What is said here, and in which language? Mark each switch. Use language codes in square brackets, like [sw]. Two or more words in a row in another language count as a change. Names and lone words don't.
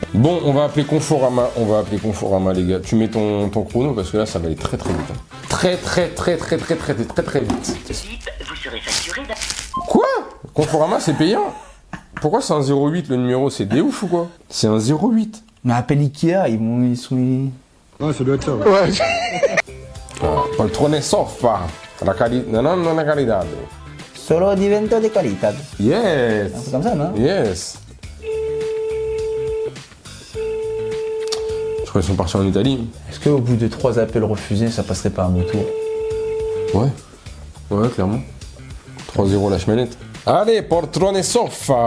[fr] Bon, on va appeler Conforama, les gars. Tu mets ton chrono parce que là, ça va aller très très vite. Hein. Très vite. Vite, vous serez facturé d'un... Quoi Conforama, c'est payant. Pourquoi c'est un 08 le numéro? C'est des ouf ou quoi? C'est un 08. Mais appelle Ikea, ils sont. Ouais. Poltrone e Sofa. [it] La qualità. Solo divento de qualità. [fr] Yes. Un peu comme ça, non? Yes. Je crois qu'ils sont partis en Italie. Est-ce qu'au bout de 3 appels refusés, ça passerait pas à mon tour? Ouais. Ouais, clairement. 3-0 la cheminette. Allez, Poltrone e Sofa.